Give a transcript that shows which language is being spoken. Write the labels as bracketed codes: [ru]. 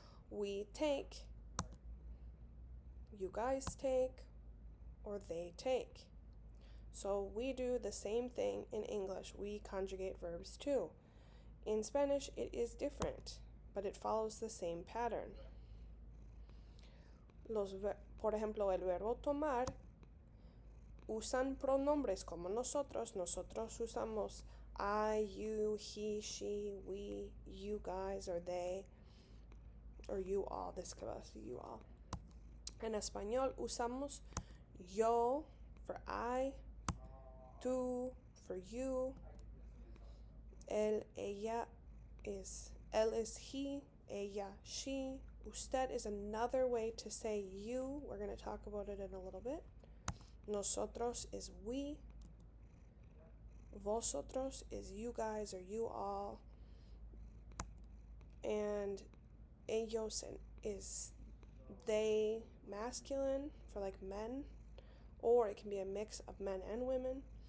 [en] We take, you guys take, or they take. So we do the same thing in English. We conjugate verbs too. In Spanish, it is different, but it follows the same pattern. [es] Por ejemplo, el verbo tomar usan pronombres como nosotros. Nosotros usamos [en] I, you, he, she, we, you guys, or they, or you all. This could be you all. [es] En español usamos yo [en] for I, [es] tú [en] for you, [es] él, ella is, él is he, ella, she. [en] Usted is another way to say you. We're going to talk about it in a little bit. Nosotros is we. Vosotros is you guys or you all. And ellos is they, masculine, for like men, or it can be a mix of men and women.